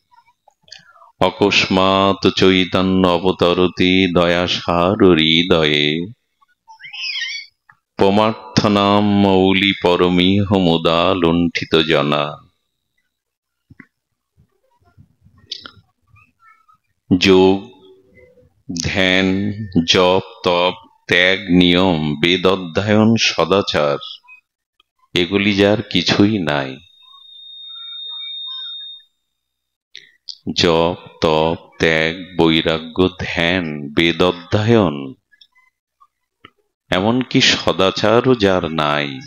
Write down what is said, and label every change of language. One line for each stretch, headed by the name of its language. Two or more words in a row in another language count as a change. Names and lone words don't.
Sanskrit: অকস্মাৎ চৈতন্য অবতরতি দয়াসার হৃদয়ে পমার্থনাম মৌলি পরমিহ মুদা লুণ্ঠিত জনা।
Bangla: যোগ, ধ্যান, জপ, তপ, ত্যাগ, নিয়ম, বেদ অধ্যয়ন, সদাচার এগুলি যার কিছুই নাই। জপ, তপ, ত্যাগ, বৈরাগ্য, ধ্যান, বেদ অধ্যয়ন, এমনকি সদাচারও যার নাই।